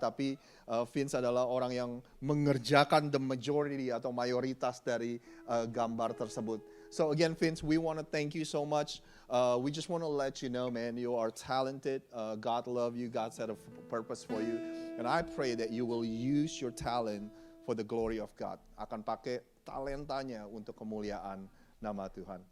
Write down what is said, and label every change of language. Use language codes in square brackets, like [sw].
[id] Tapi Vince adalah orang yang mengerjakan [en] the majority [id] atau mayoritas dari gambar tersebut. [en] So again, Vince, we want to thank you so much. We just want to let you know, man, you are talented. God love you. God set a purpose for you. And I pray that you will use your talent for the glory of God. [id] Akan pakai talentanya untuk kemuliaan nama Tuhan.